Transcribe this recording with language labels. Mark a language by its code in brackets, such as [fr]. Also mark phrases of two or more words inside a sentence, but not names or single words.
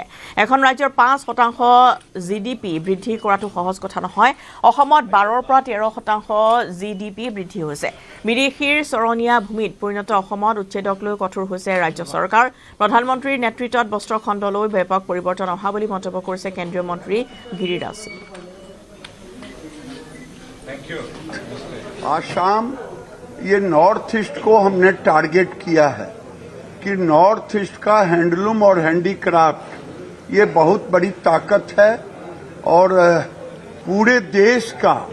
[as] এখন ৰাজ্যৰ 5% GDP বৃদ্ধি কৰাটো সহজ কথা নহয়। অসমত 12ৰ পৰা 13% GDP বৃদ্ধি হৈছে। বিদেশীৰ চৰণীয়া ভূমিত পৰিণত অসমত উচ্ছেদক লৈ কঠোৰ হৈছে ৰাজ্য চৰকাৰ। প্ৰধানমন্ত্ৰীৰ নেতৃত্বত বস্ত্ৰ খণ্ডলৈ ব্যাপক পৰিৱৰ্তন অহা বুলি মন্তব্য কৰিছে কেন্দ্ৰীয় মন্ত্ৰী গিৰিৰাজ সিং। [hi] आसाम ये नॉर्थ ईस्ट को हमने टारगेट किया है कि नॉर्थ ईस्ट का हैंडलूम और हैंडीक्राफ्ट ये बहुत बड़ी ताकत है और पूरे देश का